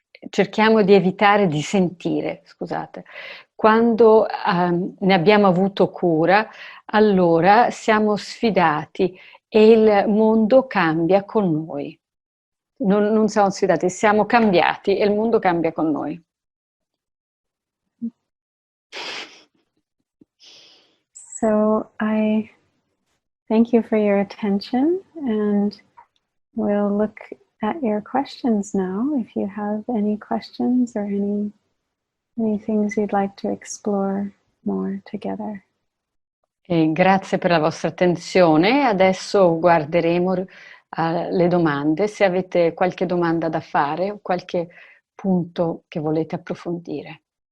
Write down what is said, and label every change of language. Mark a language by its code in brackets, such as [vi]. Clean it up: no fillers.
[it] Cerchiamo di evitare di sentire, scusate. Quando ne abbiamo avuto cura, allora siamo sfidati e il mondo cambia con noi. Non siamo sfidati, siamo cambiati e il mondo cambia con noi. [en] So I thank you for your attention, and we'll look at your questions now. If you have any questions or any things you'd like to explore more together. [it] E grazie per la vostra attenzione. Adesso guarderemo le domande, se avete qualche domanda da fare o qualche punto che volete approfondire.